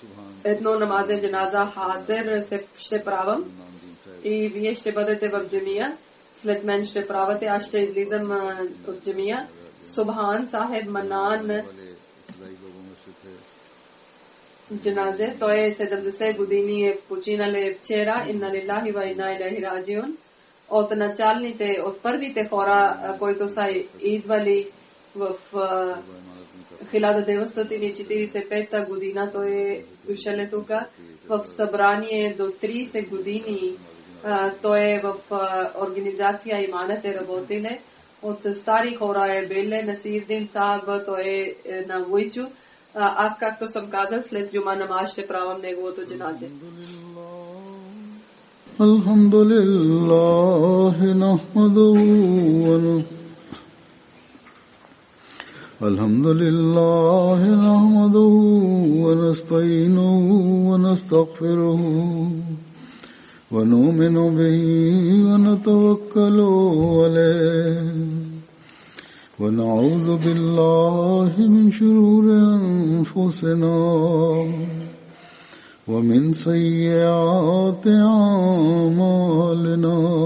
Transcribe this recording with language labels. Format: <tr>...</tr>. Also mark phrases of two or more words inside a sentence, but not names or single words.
<bg>Едно</bg> <ur>نماز جنازہ</ur> <bg>хазер ще правам. И вие ще бъдете в джамия. След мен ще правите, аз ще излизам от джамия. Субхан Сахеб Манан джаназе. Той е 70 години е починале вчера.</bg> <ar>إنا لله وإنا إليه راجعون.</ar> <bg>От началните, от първите хора, които са идвали в 1945 година, той е дошъл тук в събрание до 30 години. Той е в организация Иманът е работиле. От стари хора е биле, Насирдин Сахаб, той е на Войчу. Аз, както съм казал, след джума намаз ще правам неговото джаназе.</bg> <ar>الحمد لله نحمده ونستعينه و نستغفره ونؤمن به ونتوكل عليه ونعوذ بالله من شرور أنفسنا ومن سيئات أعمالنا</ar>